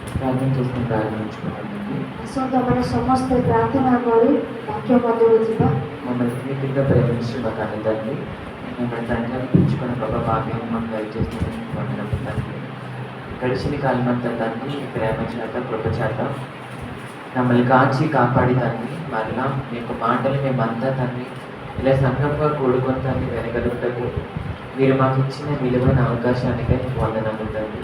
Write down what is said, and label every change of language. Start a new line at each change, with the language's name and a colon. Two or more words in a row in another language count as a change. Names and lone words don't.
Telugu: ప్రార్థన చేసుకుని ప్రారంభించుకున్నామండి.
Odia: ଆସନ୍ତୁ ସମସ୍ତେ ପ୍ରାର୍ଥନା କରି ବାକ୍ୟ ମଧ୍ୟକୁ ଯିବା।
Telugu: మమ్మల్ని తీవ్రంగా ప్రేమించిన మా కన్న తండ్రి, మమ్మల్ని తండ్రి అనిపించుకున్న గొప్ప భాగ్యాన్ని మాకు దయచేసినందుకు వందనములు తండ్రి. గడిచిన కాలం అంతా తండ్రి మీ ప్రేమ చేత కృప చేత మమ్మల్ని కాచి కాపాడి తండ్రి, మరలా మీ యొక్క మాటలు మేమంతా తండ్రి ఇలా సంఘంగా కూడుకొని తండ్రి వెనగలుగుటకు మీరు మాకు ఇచ్చిన విలువైన అవకాశానికై వందనములు తండ్రి.